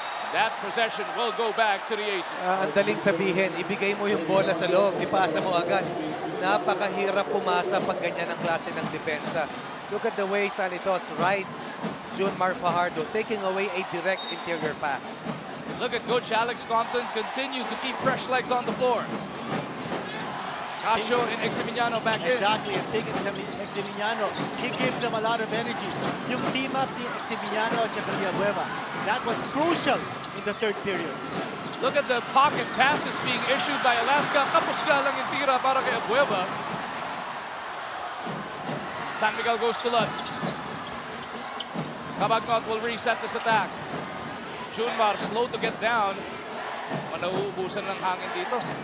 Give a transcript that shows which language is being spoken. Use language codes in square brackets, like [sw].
[en] That possession will go back to the Aces. [tl] Ang daling sabihin, ibigay mo yung bola sa loob, ipasa mo agad. Napakahirap pumasa pag ganyan ang klase ng depensa. [en] Look at the way Sanitos rides Junmar Fajardo, taking away a direct interior pass. Look at Coach Alex Compton continue to keep fresh legs on the floor. Casio and Eximiliano back in. Exactly, and big Eximiliano. He gives them a lot of energy. [tl] Yung team up ni Eximiliano at saka si Abueva, [en] that was crucial in the third period. Look at the pocket passes being issued by Alaska. [tl] Kapusga lang yung tira para kay Abueva. [en] San Miguel goes to Lutz. Cabagnot will reset this attack. Junmar slow to get down. [tl] Manauubusan ng hangin dito.